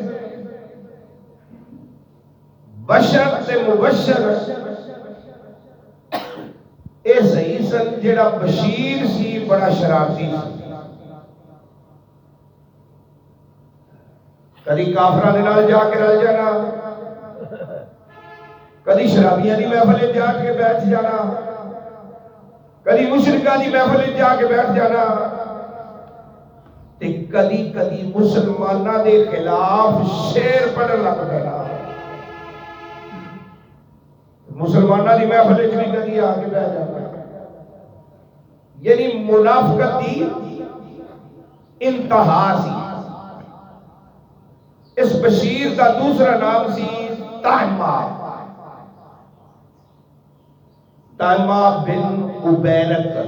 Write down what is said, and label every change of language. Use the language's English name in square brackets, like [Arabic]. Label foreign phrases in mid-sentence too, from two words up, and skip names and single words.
[Punjabi] بشر تے مبشر اے صحیح سن. جیڑا بشیر سی بڑا شرارتی سی، کدی کافراں دے نال جا کے رل جانا، کدی شرابیاں دی محفل جا کے بیٹھ جانا، کدی مشرکاں دی محفل جا کے بیٹھ جانا، تے کدی کدی مسلماناں دے خلاف شعر پڑھن لگ پینا. مسلماناں دی محفل وچ بھی کدی آ کے بیٹھ جانا. یعنی منافقت دی انتہا سی. اس بشیر کا دوسرا نام سی طہمہ بن عبیرق.